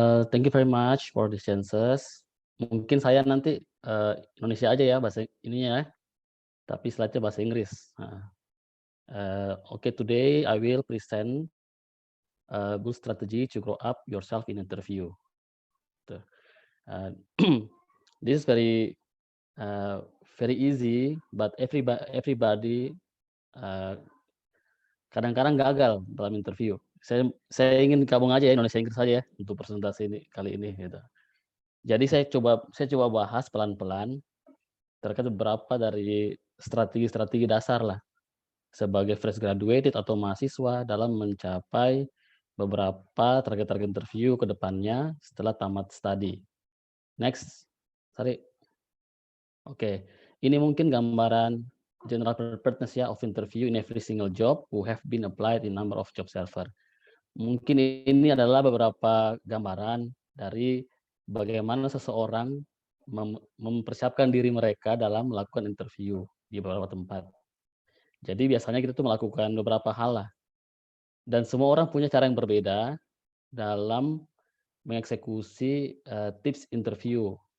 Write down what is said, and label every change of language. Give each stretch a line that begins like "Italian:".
English: Thank you very much for the chances.
Indonesian: Mungkin saya nanti Indonesia aja ya bahasa ininya ya. Tapi slide-nya bahasa Inggris.
English: Okay, today I will present a good strategy to grow up yourself in interview. This is very easy, but everybody
Indonesian: kadang-kadang gagal dalam
English: interview.
Indonesian: Saya ingin gabung aja ya Indonesia Inggris saja ya untuk presentasi ini kali ini gitu. Jadi saya coba bahas pelan-pelan terkait beberapa dari strategi dasar lah sebagai fresh graduated atau mahasiswa dalam mencapai beberapa target interview ke depannya setelah tamat studi.
English: Next. Sorry. Oke.
Indonesian: Ini mungkin gambaran
English: general preparedness ya of interview in every single job who have been applied in number of job server.
Indonesian: Mungkin ini adalah beberapa gambaran dari bagaimana seseorang mempersiapkan diri mereka dalam melakukan interview di beberapa tempat. Jadi biasanya kita tuh melakukan beberapa hal lah. Dan semua orang punya cara yang berbeda dalam mengeksekusi tips interview.